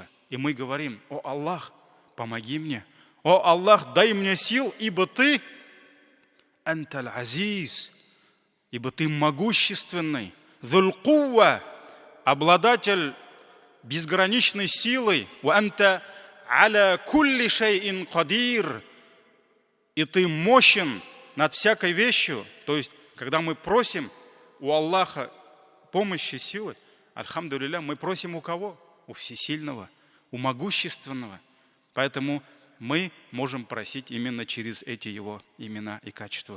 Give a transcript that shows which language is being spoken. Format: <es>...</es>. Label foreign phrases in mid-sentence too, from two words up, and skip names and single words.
<ru>И мы говорим: «О Аллах, помоги мне! О Аллах, дай мне сил, ибо Ты</ru> <ar>أنت العزيز,</ar> <ru>ибо Ты могущественный,</ru> <ar>ذو القوة,</ar> <ru>обладатель безграничной силы,</ru> <ar>وأنت على كل شيء قدير,</ar> <ru>и Ты мощен над всякой вещью». То есть, когда мы просим у Аллаха помощи, силы, альхамдулилля, мы просим у кого? У Всесильного, у Могущественного. Поэтому мы можем просить именно через эти Его имена и качества.</ru>